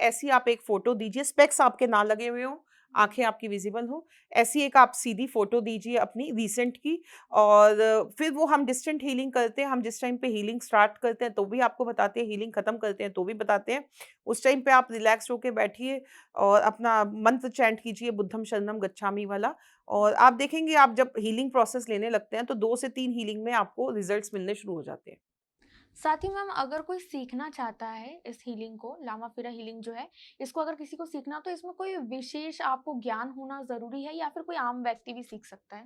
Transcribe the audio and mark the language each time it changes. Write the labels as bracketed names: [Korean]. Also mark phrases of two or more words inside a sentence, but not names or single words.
[Hindi] ऐसी आप एक फ़ोटो दीजिए, स्पेक्स आपके ना लगे हुए हों, आँखें आपकी विज़िबल हों। ऐसी एक आप सीधी फ़ोटो दीजिए अपनी रीसेंट की। और फिर वो हम [English] distant healing [Hindi] करते हैं। हम जिस टाइम पे [English] healing start [Hindi] करते हैं तो भी आपको बताते हैं, हीलिंग ख़त्म करते हैं तो भी बताते हैं। उस टाइम पे आप रिलैक्स्ड होके बैठिए और अपना मंत्र चैंट कीजिए, [Pali] बुद्धं शरणं गच्छामि वाला। [Hindi] और आप देखेंगे, आप जब [English] healing process [Hindi] लेने लगते हैं तो 2 से 3 हीलिंग में आपको रिज़ल्ट्स मिलने शुरू हो जाते हैं। साथ ही मैम अगर कोई सीखना चाहता है इस हीलिंग को, लामा-फिरा हीलिंग जो है, इसको अगर किसी को सीखना हो तो इसमें कोई विशेष आपको ज्ञान होना ज़रूरी है या फिर कोई आम व्यक्ति भी सीख सकता है?